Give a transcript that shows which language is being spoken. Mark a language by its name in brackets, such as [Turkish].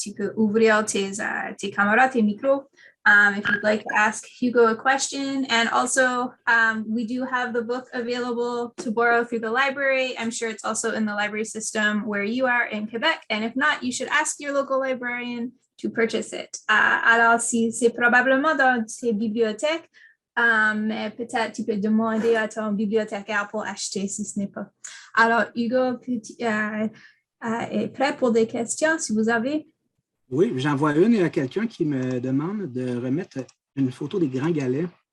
[French] Tu peux ouvrir tes caméras, tes micros. [English] If you'd like to ask Hugo a question. And also, we do have the book available to borrow through the library. I'm sure it's also in the library system where you are in Quebec. And if not, you should ask your local librarian to purchase it. [French] Alors, si c'est probablement dans tes bibliothèques, mais peut-être tu peux demander à ton bibliothécaire pour acheter si ce n'est pas. Alors, Hugo est prêt pour des questions, si vous avez. Oui, j'en vois une. Il y a quelqu'un qui me demande de remettre une photo des Grands Galets.